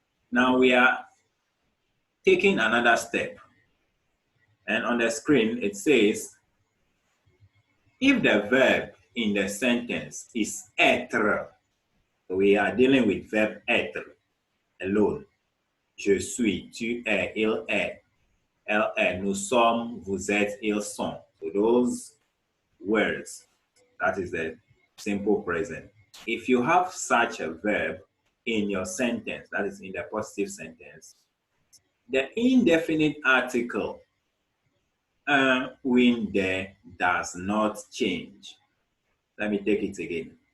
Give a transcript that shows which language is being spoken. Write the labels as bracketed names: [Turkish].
[English] Now we are taking another step. And on the screen, it says, if the verb in the sentence is être, so we are dealing with verb être alone. [French] Je suis, tu es, il est, elle est, nous sommes, vous êtes, ils sont. [English] So those words, that is the simple present. If you have such a verb in your sentence, that is in the positive sentence, the indefinite article when there does not change. Let me take it again.